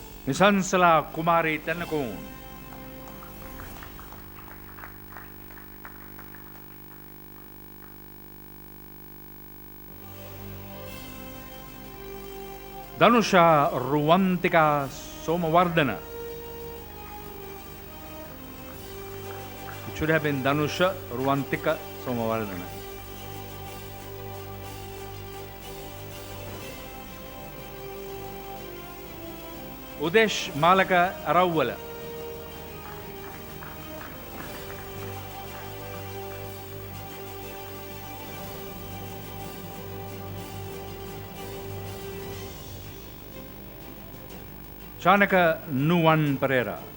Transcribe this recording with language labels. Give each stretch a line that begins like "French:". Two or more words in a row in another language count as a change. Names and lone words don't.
English: Misansala Kumari Tenakun. Danusha Ruwantika Somawardana. It should have been Danusha Ruwantika Somawardana. Udesh Malaka Arawala. Chanaka Nuwan Perera.